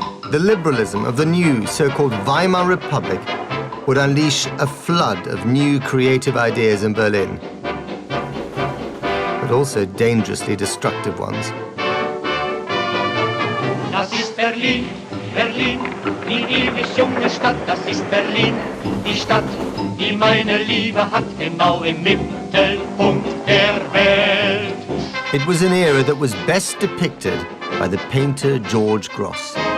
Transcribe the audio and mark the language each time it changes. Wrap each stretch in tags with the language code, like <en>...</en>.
<en>The liberalism of the new so-called Weimar Republic would unleash a flood of new creative ideas in Berlin, but also dangerously destructive ones.</en> <de>Das ist Berlin, Berlin, die ewig junge Stadt, das ist Berlin, die Stadt, die meine Liebe hat, genau im Mittelpunkt der Welt.</de> <en>It was an era that was best depicted by the painter George Grosz.</en>